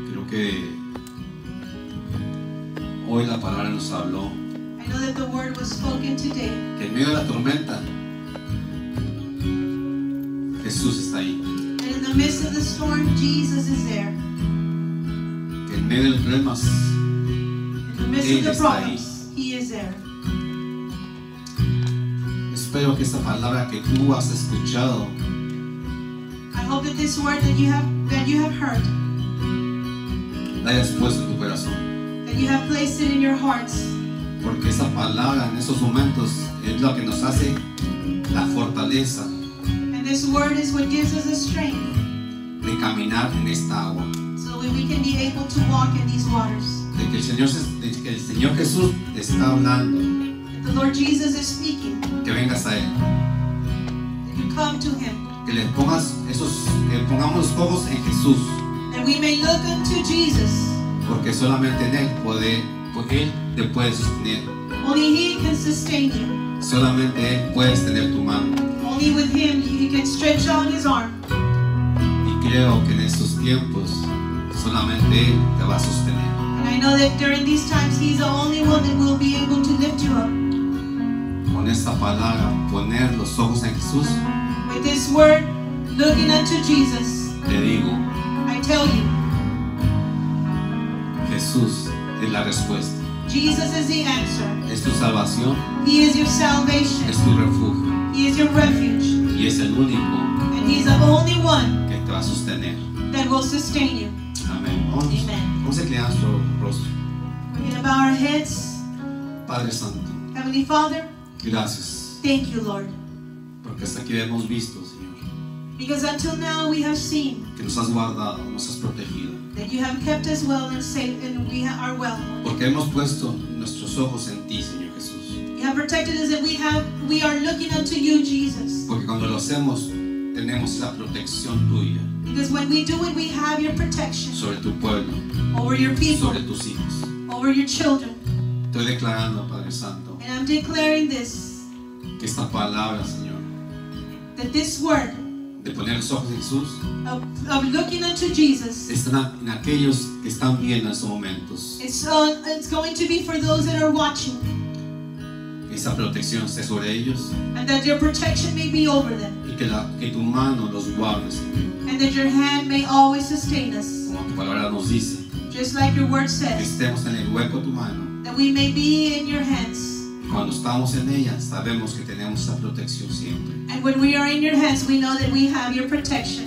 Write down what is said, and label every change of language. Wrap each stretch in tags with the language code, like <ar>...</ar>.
<es>que hoy la palabra nos habló</es> <en>I know that the word was spoken today.</en> <es>que en medio de la tormenta Jesús está ahí.</es> <en>And in the midst of the storm, Jesus is there.</en> <es>Que en medio de los problemas</es> <en>In the midst</en> <es>Él</es> <en>of the</en> <es>está</es> <en>problems, He is there.</en> <es>espero que esta palabra que tú has escuchado</es> <en>I hope that this word that you have heard,</en> <es>la hayas puesto en tu corazón,</es> <en>that you have placed it in your hearts.</en> <es>porque esa palabra en esos momentos es lo que nos hace la fortaleza</es> <en>And this word is what gives us the strength</en> <es>de caminar en esta agua,</es> <en>so that we can be able to walk in these waters.</en> <es>de que el Señor Jesús te está hablando,</es> <en>That the Lord Jesus is speaking,</en> <es>que vengas a Él,</es> <en>that you come to Him,</en> <es>que pongamos los ojos en Jesús,</es> <en>that we may look unto Jesus.</en> <es>porque solamente en Él Él te puede sostener,</es> <en>Only He can sustain you.</en> <es>solamente Él puedes tener tu mano.</es> <en>Only with Him He can stretch out His arm.</en> <es>Y creo que en estos tiempos solamente Él te va a sostener.</es> <en>And I know that during these times He's the only one that will be able to lift you up.</en> <es>Con esta palabra, poner los ojos en Jesús,</es> <en>With this word, looking unto Jesus,</en> <es>te digo,</es> <en>I tell you,</en> <es>Jesús es la respuesta,</es> <en>Jesus is the answer.</en> <es>es tu salvación,</es> <en>He is your salvation.</en> <es>es tu refugio</es> <en>He is your refuge.</en> <es>y es el único</es> <en>And He's the only one</en> <es>que te va a sostener.</es> <en>that will sustain you.</en> <es>Amén.</es> <en>Amen.</en> <es>Vamos a inclinar nuestro rostro.</es> <en>We're going to bow our heads.</en> <es>Padre Santo,</es> <en>Heavenly Father,</en> <es>gracias,</es> <en>thank you, Lord.</en> <es>porque hasta aquí hemos visto, Señor,</es> <en>Because until now we have seen</en> <es>que nos has guardado, nos has protegido,</es> <en>that you have kept us well and safe, and we are well.</en> <es>porque hemos puesto nuestros ojos en ti, Señor Jesús.</es> <en>You have protected us, and we are looking unto you, Jesus.</en> <es>Porque cuando lo hacemos, tenemos esa protección tuya</es> <en>Because when we do it, we have your protection</en> <es>sobre tu pueblo,</es> <en>over your people,</en> <es>sobre tus hijos.</es> <en>over your children.</en> <es>Estoy declarando, Padre Santo,</es> <en>And I'm declaring this,</en> <es>que esta palabra, Señor,</es> <en>that this word</en> <es>de poner los ojos en Jesús,</es> <en>of looking unto Jesus,</en> <es>están en aquellos que están viendo en estos momentos.</es> <en>it's going to be for those that are watching,</en> <es>Que esa protección esté sobre ellos</es> <en>and that your protection may be over them,</en> <es>y que tu mano los guarde, Señor.</es> <en>and that your hand may always sustain us.</en> <es>Como tu palabra nos dice,</es> <en>Just like your word</en> <es>que</es> <en>says,</en> <es>estemos en el hueco de tu mano.</es> <en>that we may be in your hands.</en> <es>Cuando estamos en ella, sabemos que tenemos esa protección siempre.</es> <en>And when we are in your hands, we know that we have your protection.</en>